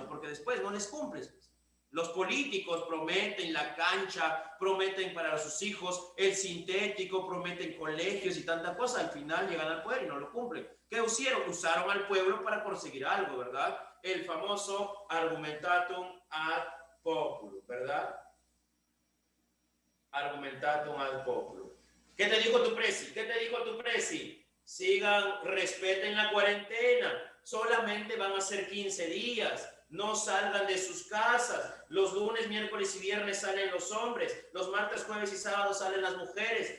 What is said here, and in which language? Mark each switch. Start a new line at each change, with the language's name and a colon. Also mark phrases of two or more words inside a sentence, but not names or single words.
Spanish: Porque después no les cumples. Los políticos prometen la cancha, prometen para sus hijos el sintético, prometen colegios y tanta cosa. Al final llegan al poder y no lo cumplen. ¿Qué hicieron? Usaron al pueblo para conseguir algo, ¿verdad? El famoso
Latin: argumentatum ad populum,
Spanish: ¿verdad?
Latin: Argumentatum ad populum.
Spanish: ¿Qué te dijo tu presi? Sigan, respeten la cuarentena. Solamente van a ser 15 días. No salgan de sus casas. Los lunes, miércoles y viernes salen los hombres. Los martes, jueves y sábados salen las mujeres.